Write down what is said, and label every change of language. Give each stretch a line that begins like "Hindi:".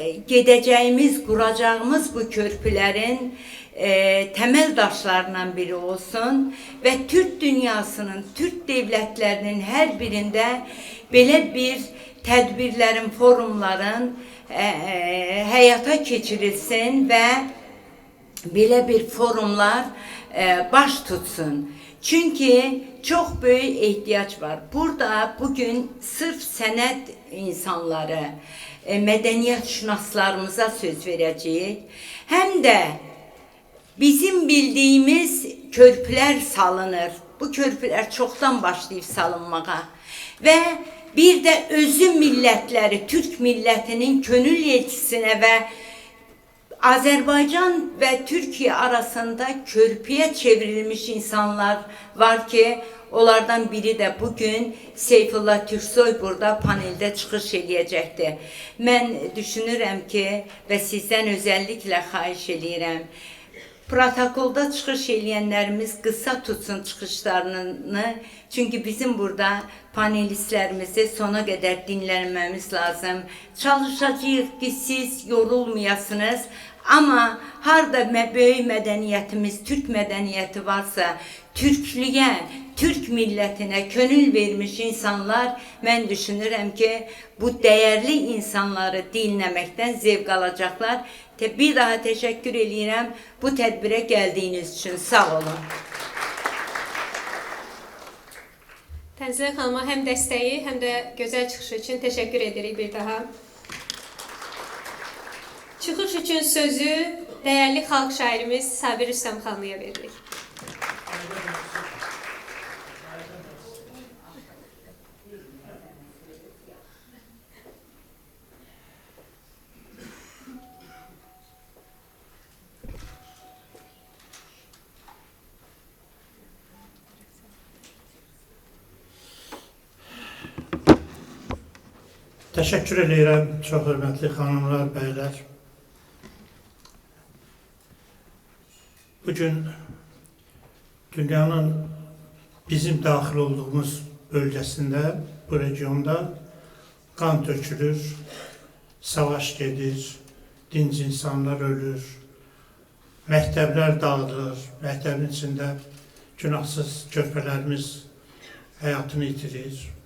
Azerbaijani: gedəcəyimiz, quracağımız bu körpülərin temel daşlarından biri olsun və Türk dünyasının, Türk devletlərinin hər birində belə bir tədbirlərin, forumların həyata keçirilsin və belə bir forumlar baş tutsun.
Turkish: Çünkü çok büyük ihtiyaç var.
Azerbaijani: Burada bugün sırf sənət insanları, mədəniyyət şünaslarımıza söz verəcəyik. Həm də bizim bildiğimiz körpüler salınır.
Turkish: Bu körpüler çoktan başlayıp salınmağa. Ve bir de özü millətləri, Türk millətinin könül elçisine ve Azerbaycan ve Türkiye arasında körpüye çevrilmiş insanlar var ki, onlardan biri de bugün Seyfullah Türksoy burada panelde çıxış eləyəcəkdir.
Azerbaijani: Mən düşünürəm ki
Turkish: ve sizden özellikle
Azerbaijani: xahiş eləyirəm. Protokolda çıxış eləyənlərimiz qısa tutsun çıxışlarını. Çünkü bizim burada panelistlərimizi sona qədər dinləməmiz lazım. Çalışacağıq ki siz yorulmayasınız. Ama harda böyük mədəniyyətimiz, Türk mədəniyyəti varsa, Türklüyə, Türk milletine könül vermiş insanlar, mən düşünürəm ki,
Turkish: bu değerli insanları dinlemekten zevk alacaklar.
Azerbaijani: Bir daha teşekkür edirəm bu tədbirə
Turkish: geldiğiniz için.
Azerbaijani: Sağ olun. Tənzilər xanıma həm dəstəyi, həm də gözəl çıxışı üçün təşəkkür edirik bir daha. Çıxış üçün sözü dəyərli xalq şairimiz Sabir Rüstəmxanlıya veririk. Təşəkkür edirəm, çox hörmətli xanımlar, bəylər. Bugün dünyanın bizim daxil olduğumuz bölgesinde bu regionda qan tökülür, savaş gedir, dinc insanlar ölür, məktəblər dağıdılır, məktəbin içində günahsız körpələrimiz həyatını itirir.